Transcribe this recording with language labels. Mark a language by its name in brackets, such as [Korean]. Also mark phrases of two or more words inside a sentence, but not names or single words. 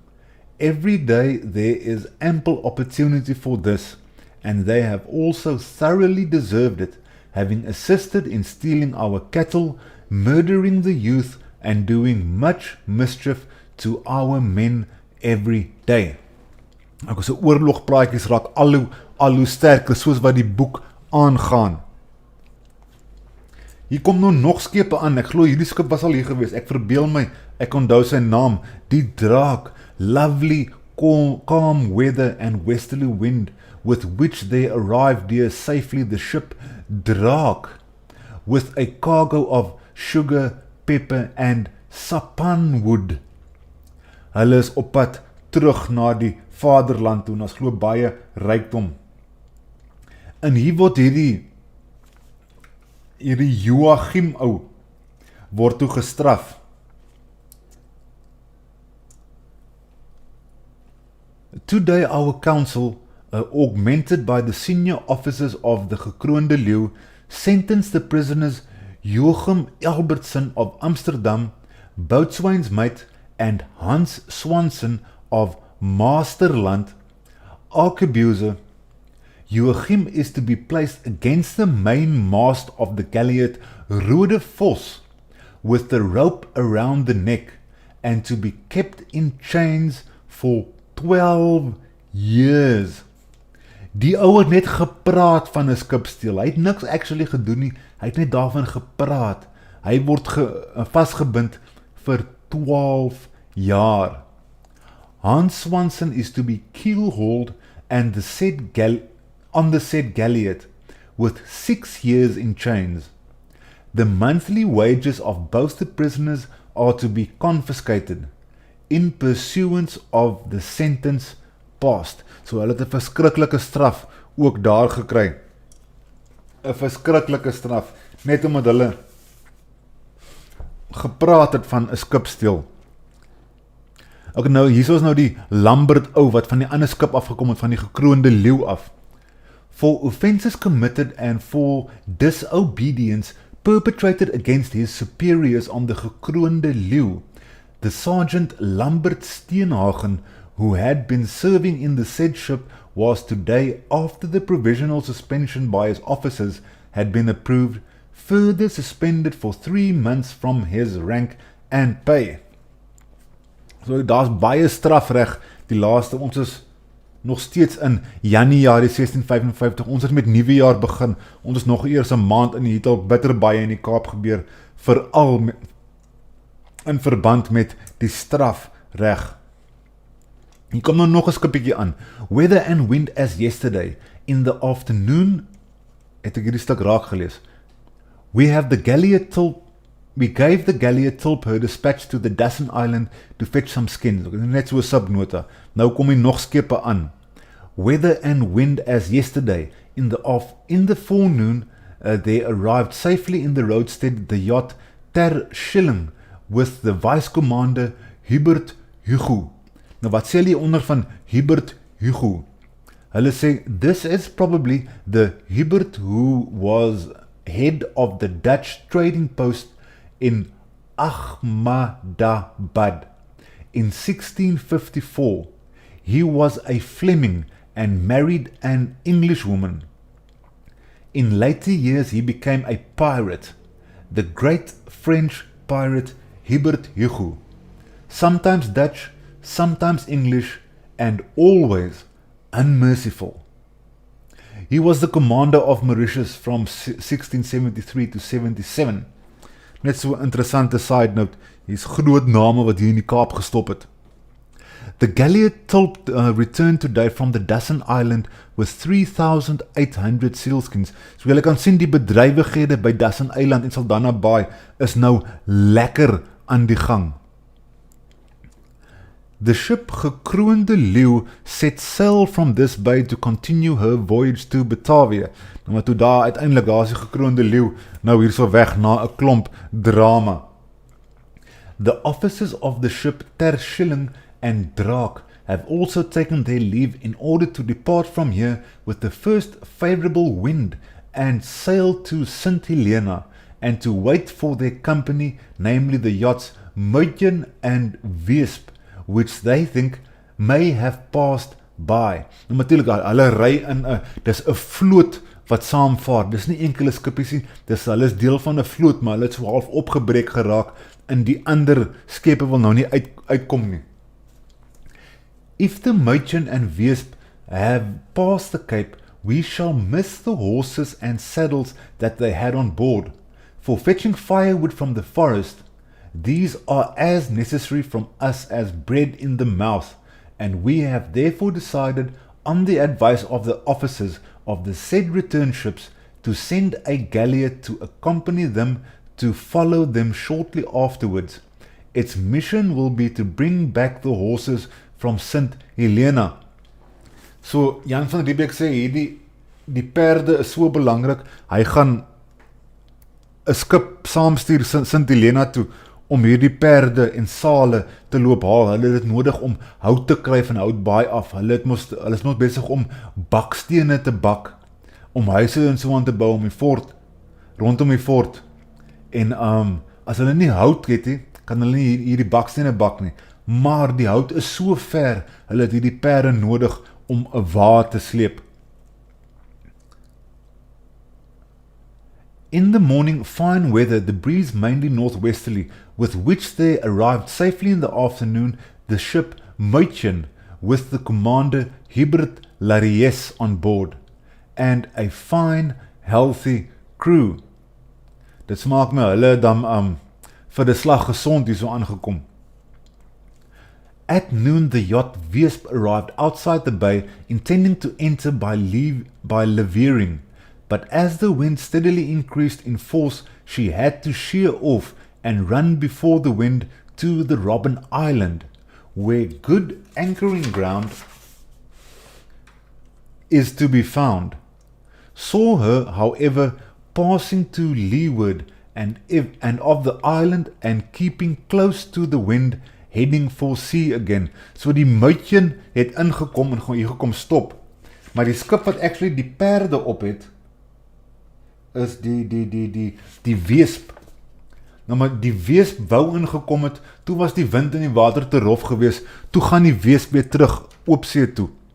[English] Every day there is ample opportunity for this, and they have also thoroughly deserved it, having assisted in stealing our cattle, murdering the youth, and doing much mischief to our men every day. [Afrikaans] Ek sê oorlogpraatjies raak al hoe sterker soos wat die boek aangaan. Hier kom nou nog skepe aan. Ek glo hierdie skip was al hier gewees. Ek verbeel my, ek onthou sy naam, die Raak, [English] lovely calm weather and westerly wind with which they arrived here safely, the ship Raak, with a cargo of sugar, pepper and sapanwood. [Afrikaans] Hulle is op pad terug na die vaderland toe, en ons glo baie rykdom. En hier word hierdie Joachim ou word toe gestraf. [English] Today our council, augmented by the senior officers of the gekroonde leeu, sentenced the prisoners Joachim Albertson of Amsterdam, Boatswain's mate, and Hans Swanson of Masterland, arquebuser. Joachim is to be placed against the main mast of the galliot Rode Vos, with the rope around the neck, and to be kept in chains for 12 years. [Afrikaans] Die ou het net gepraat van 'n skipsteel. Hy het niks actually gedoen nie. Hy het net daarvan gepraat. Hy word vasgebind vir 12 jaar. [English] Hans Swanson is to be keel-hauled and on the said galliot with 6 years in chains. The monthly wages of both the prisoners are to be confiscated in pursuance of the sentence passed. [Afrikaans] So hulle het 'n verskriklike straf ook daar gekry. 'n Verskriklike straf, net omdat hulle gepraat het van 'n skipsteel. Ok, nou, hier is nou die Lambert ou, wat van die ander skip afgekom het, van die gekroonde leeu af. For offences committed and for disobedience perpetrated against his superiors on the gekroonde leeu, the Sergeant Lambert Steenhagen, who had been serving in the said ship, was today, after the provisional suspension by his officers had been approved, further suspended for 3 months from his rank and pay. So daar's baie strafreg, die laaste, ons is nog steeds in Januarie 1655, ons het met nuwe jaar begin, ons is nog eers 'n maand in, hier het al bitter baie in die Kaap gebeur, veral in verband met die strafreg. Hier kom nou nog 'n skippietjie aan. [English] Weather and wind as yesterday. In the afternoon, [Afrikaans] het ek hierdie stuk raak gelees. [English] We gave the gallia Tilp her dispatch to the Dassen Island to fetch some skins. [Afrikaans] Net so 'n subnota. Nou kom hier nog skepe aan. [English] Weather and wind as yesterday. In the forenoon, they arrived safely in the roadstead the yacht Terwyl with the vice commander Hubert Hugo. [Afrikaans] Nou wat sê hulle onder van Hubert Hugo? Hulle sê, [English] this is probably the Hubert who was head of the Dutch trading post in Ahmadabad. In 1654, he was a Fleming and married an Englishwoman. In later years, he became a pirate, the great French pirate Hubert Hugo. Sometimes Dutch, sometimes English, and always unmerciful. He was the commander of Mauritius from 1673 to 77. [Afrikaans] Net so 'n interessante [English] side note, [Afrikaans] hier's groot name wat hier in die Kaap gestop het. [English] The gallia Tilp returned today from the Dassen Island with 3,800 sealskins. [Afrikaans] So julle kan sien die bedrywighede by Dassen Eiland en Saldanha Bay is nou lekker aan die gang. [English] The ship Gekroonde Leeu set sail from this bay to continue her voyage to Batavia. [Afrikaans] Nou maar toe daar uiteindelik, daar is die Gekroonde Leeu, nou hier so weg na 'n klomp drama. [English] The officers of the ship Terwyl and Raak have also taken their leave in order to depart from here with the first favourable wind and sail to St. Helena and to wait for their company, namely the yachts Muitjen and Weesp, which they think may have passed by. [Afrikaans] Nou natuurlijk, hulle ry in dis 'n vloot wat saamvaar. Dis nie enkele skippies nie, hulle is deel van 'n vloot, maar hulle het so half opgebreek geraak en die ander skepe wil nou nie uitkom nie. [English] If the Muitjen and Weesp have passed the Cape, we shall miss the horses and saddles that they had on board. For fetching firewood from the forest, these are as necessary from us as bread in the mouth, and we have therefore decided, on the advice of the officers of the said return ships, to send a gallia to accompany them to follow them shortly afterwards. Its mission will be to bring back the horses from St. Helena. [Afrikaans] So, Jan van Riebeeck sê, die perde is so belangrik, hy gaan 'n skip saamstuur St. Helena toe, om hierdie perde en sale te loop haal. Hulle het dit nodig om hout te kry van Houtbaai af. Hulle is nog besig om bakstene te bak, om huise en so aan te bou om die fort, rondom die fort. En as hulle nie hout het nie, kan hulle nie hierdie bakstene bak nie. Maar die hout is so ver, hulle het hierdie perde nodig om 'n wa te sleep. [English] In the morning, fine weather, the breeze mainly northwesterly, with which they arrived safely in the afternoon, the ship Muitjen, with the commander Hubert Laries on board, and a fine, healthy crew. [Afrikaans] Dit smaak my, hulle dan vir die slag gesond hier so aangekom. [English] At noon, the yacht Weesp arrived outside the bay, intending to enter by levering. But as the wind steadily increased in force, she had to sheer off and run before the wind to the Robben Island, where good anchoring ground is to be found. Saw her, however, passing to leeward and of the island and keeping close to the wind, heading for sea again. [Afrikaans] So die Muitjen het ingekom en hier gekom stop. Maar die skip wat actually die perde op het, is die Weesp. Nou maar die Weesp wou ingekom het, toe was die wind in die water te rof gewees, toe gaan die Weesp weer terug oopsee toe.